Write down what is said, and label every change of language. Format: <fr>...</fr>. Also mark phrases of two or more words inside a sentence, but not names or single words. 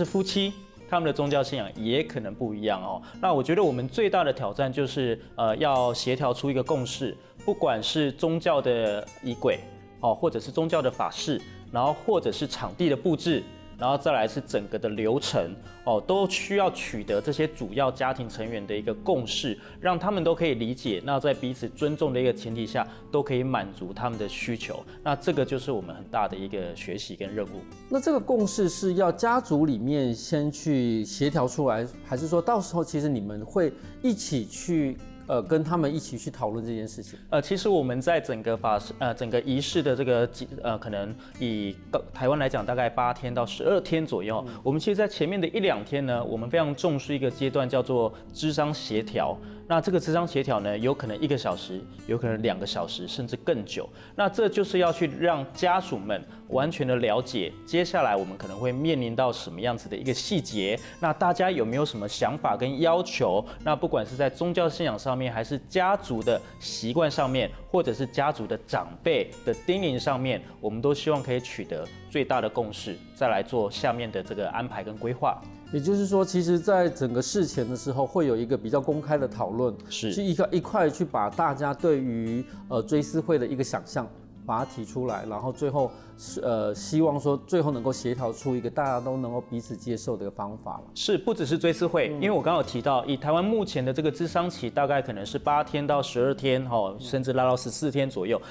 <zh>夫妻他們的宗教信仰也可能不一樣那我覺得我們最大的挑戰就是要協調出一個共識，不管是宗教的儀軌或者是宗教的法事，然後或者是場地的佈置，然後再來是整個的流程都需要取得這些主要家庭成員的一個共識，讓他們都可以理解，那在彼此尊重的一個前提下，都可以滿足他們的需求。那這個就是我們很大的一個學習跟任務。那這個共識是要家族裡面先去協調出來，還是說到時候其實你們會一起去？跟他們一起去討論這件事情。其實我們在整個整個儀式的這個可能以台灣來講，大概8天到12天左右。我們其實，在前面的1、2天呢，我們非常重視一個階段，叫做諮商協調。那這個諮商協調呢，有可能1個小時，有可能2個小時，甚至更久。那這就是要去讓家屬們完全的了解，接下來我們可能會面臨到什麼樣子的一個細節。那大家有沒有什麼想法跟要求？那不管是在宗教信仰上面，還是家族的習慣上面，或者是家族的長輩的叮嚀上面，我們都希望可以取得最大的共識，再來做下面的這個安排跟規劃。也就是說，其實，在整個事前的時候，會有一個比較公開的討論，是去一塊去把大家對於追思會的一個想象把它提出来，然后最后希望说最后能够协调出一个大家都能够彼此接受的一个方法了。是，不只是追思会，因为我刚刚有提到，以台湾目前的这个咨商期大概可能是8天到12天，甚至拉到14天左右。</zh>